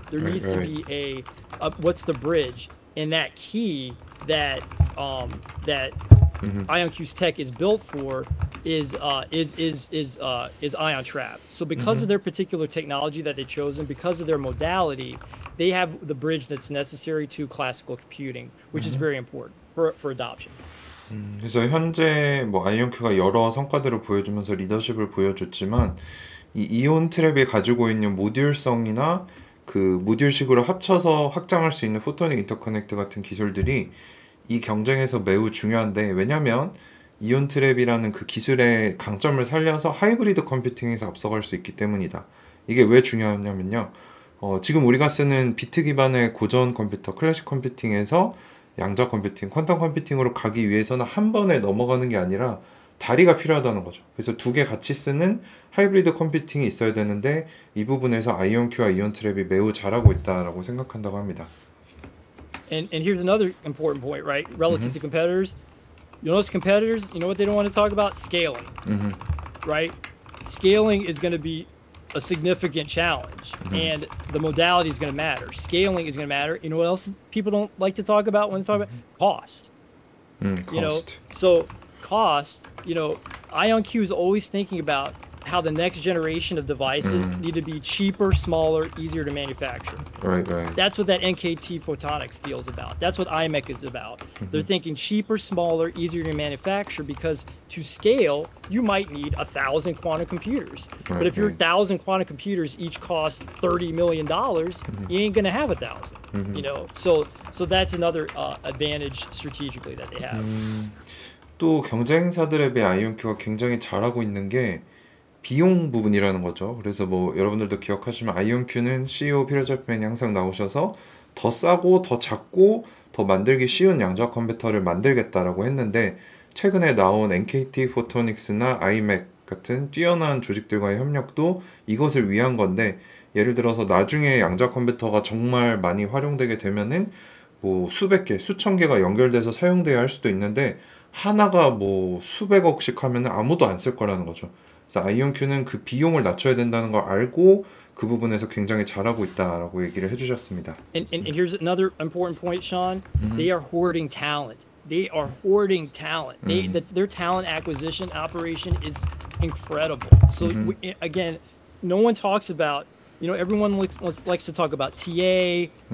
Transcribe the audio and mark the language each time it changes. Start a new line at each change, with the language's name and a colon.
English: There needs to be a what's the bridge, and that key that IonQ's tech is built for is ion trap. So because of their particular technology that they've chosen, because of their modality, they have the bridge that's necessary to classical computing, which is very important for adoption.
Korean: 그래서 현재 뭐 IonQ가 여러 성과들을 보여주면서 리더십을 보여줬지만 이 이온 트랩이 가지고 있는 모듈성이나 그 모듈식으로 합쳐서 확장할 수 있는 포토닉 인터커넥트 같은 기술들이 이 경쟁에서 매우 중요한데, 왜냐면 이온 트랩이라는 그 기술의 강점을 살려서 하이브리드 컴퓨팅에서 앞서갈 수 있기 때문이다. 이게 왜 중요하냐면요, 지금 우리가 쓰는 비트 기반의 고전 컴퓨터, 클래식 컴퓨팅에서 양자 컴퓨팅, 퀀텀 컴퓨팅으로 가기 위해서는 한 번에 넘어가는 게 아니라 다리가 필요하다는 거죠. 그래서 두 개 같이 쓰는 하이브리드 컴퓨팅이 있어야 되는데, 이 부분에서 IonQ와 이온 트랩이 매우 잘하고 있다라고 생각한다고 합니다.
English: And here's another important point, right? Relative to competitors, you notice competitors, you know what they don't want to talk about? Scaling, right? Scaling is going to be a significant challenge, and the modality is going to matter. Scaling is going to matter. You know what else people don't like to talk about when they talk about cost? Cost. You know, so cost. You know, IonQ is always thinking about how the next generation of devices need to be cheaper, smaller, easier to manufacture. Right. That's what that NKT Photonics deal is about. That's what IMEC is about. They're thinking cheaper, smaller, easier to manufacture, because to scale, you might need 1,000 quantum computers. But if your 1,000 quantum computers each cost $30 million, you ain't gonna have 1,000. You know, so that's another advantage strategically that they have.
Korean: 또 경쟁사들에 비해 IonQ가 굉장히 잘하고 있는 게 비용 부분이라는 거죠. 그래서 뭐 여러분들도 기억하시면 IonQ는 CEO 피터 챕맨이 항상 나오셔서 더 싸고 더 작고 더 만들기 쉬운 양자 컴퓨터를 만들겠다라고 했는데, 최근에 나온 NKT 포토닉스나 아이맥 같은 뛰어난 조직들과의 협력도 이것을 위한 건데, 예를 들어서 나중에 양자 컴퓨터가 정말 많이 활용되게 되면은 뭐 수백 개, 수천 개가 연결돼서 사용돼야 할 수도 있는데, 하나가 뭐 수백억씩 하면은 아무도 안 쓸 거라는 거죠. 그래서 IonQ는 그 비용을 낮춰야 된다는 걸 알고 그 부분에서 굉장히 잘하고 있다라고 얘기를 해주셨습니다.
English: And here's another important point, Sean. They are hoarding talent. They are hoarding talent. Their talent acquisition operation is incredible. So again, no one talks about, you know, everyone likes to talk about TA.